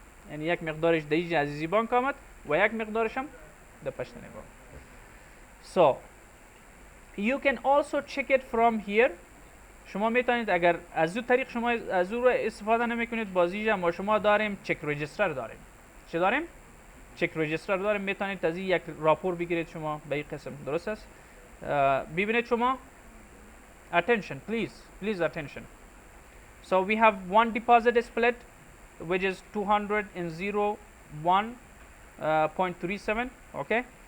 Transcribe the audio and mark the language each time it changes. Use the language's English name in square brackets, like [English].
[Persian] یعنی یک مقدارش در عزیزی بانک آمد و یک مقدارش هم در پشتن بانک. [English] So you can also check it from here. [Persian] شما میتونید اگر از اون طریق شما از اون استفاده نمیکنید بازی ما شما داریم چک رجیستر داریم. چه داریم؟ چک رجیستر داریم. میتونید از این یک راپور بگیرید شما به این قسم. درست است؟ ببینید شما [English] attention please attention. So we have one deposit split which is 201.37, okay.